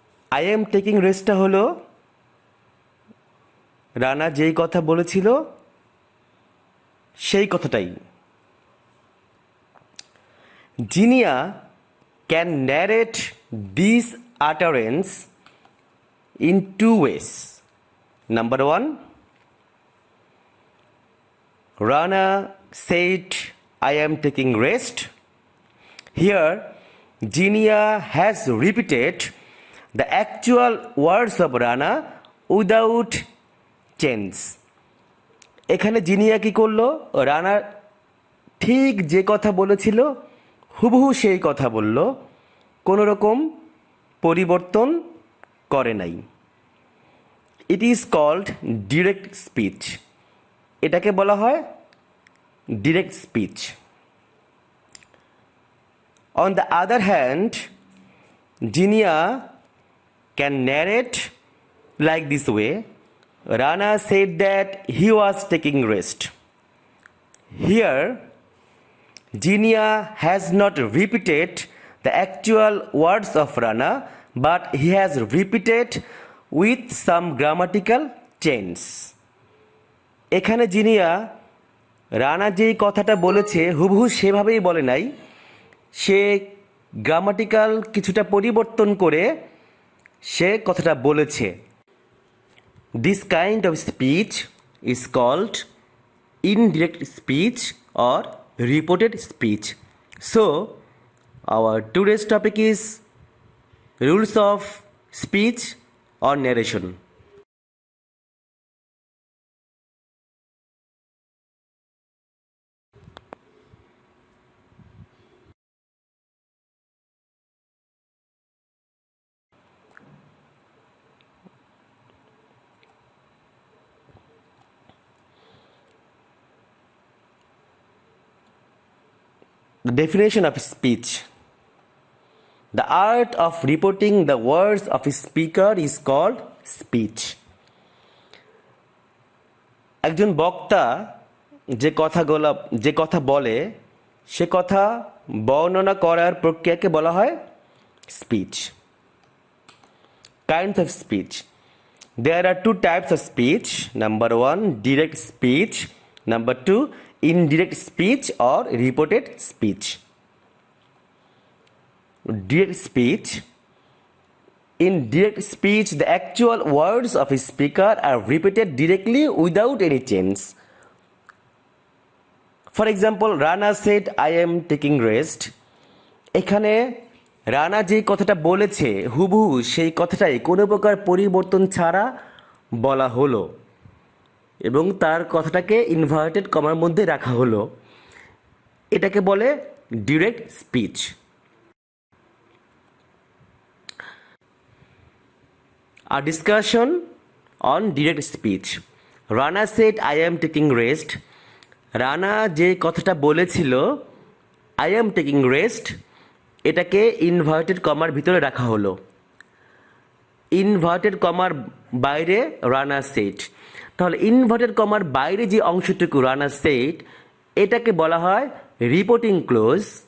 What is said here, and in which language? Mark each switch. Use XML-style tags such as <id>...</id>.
<en>I am taking rest</en> <bn>টা হলো রানা যেই কথা বলেছিল সেই কথাটাই।</bn> <en>Jinia can narrate this utterance in two ways. Number one, Rana said, I am taking rest. Here, Jinia has repeated the actual words of Rana without change.</en> <bn>এখানে জিনিয়া কি করলো? রানা ঠিক যে কথা বলেছিল হুবহু সেই কথা বলল, কোনো রকম পরিবর্তন করে নাই।</bn> <en>It is called direct speech.</en> <bn>এটাকে বলা হয় direct speech.</bn> <en>On the other hand, Jinia can narrate like this way, Rana said that he was taking rest. Here Jinia has not repeated the actual words of Rana, but he has repeated with some grammatical change.</en> <bn>এখানে জিনিয়া রানা যেই কথাটা বলেছে হুবহু সেভাবেই বলে নাই, সে grammatical কিছুটা পরিবর্তন করে সে কথাটা বলেছে।</bn> <en>This kind of speech is called indirect speech or reported speech. So, our today's topic is rules of speech or narration. The definition of speech. The art of reporting the words of a speaker is called speech.</en> <bn>একজন বক্তা যে কথা বলে সে কথা বর্ণনা করার প্রক্রিয়াকে বলা হয় speech.</bn> <en>Kinds of speech. There are two types of speech. Number one, direct speech. Number two, indirect speech or reported speech. Direct speech. In direct speech, the actual words of a speaker are repeated directly without any change. For example, Rana said, I am taking rest.</en> <bn>এখানে রানা যে কথাটা বলেছে হুবহু সেই কথাটাই কোনো প্রকার পরিবর্তন ছাড়া বলা হলো এবং তার কথাটাকে ইনভার্টেড কমার মধ্যে রাখা হলো। এটাকে বলে direct speech.</bn> <en>A discussion on direct speech. Rana said, I am taking rest.</en> <bn>Rana যে কথাটা বলেছিল</bn> <en>I am taking rest,</en> <bn>এটাকে ইনভার্টেড কমার ভিতরে রাখা হলো। ইনভার্টেড কমার বাইরে রানা সেড। তাহলে ইনভার্টেড কমার বাইরে যে অংশটুকু রানা সেড এটাকে বলা হয় রিপোর্টিং ক্লোজ।</bn>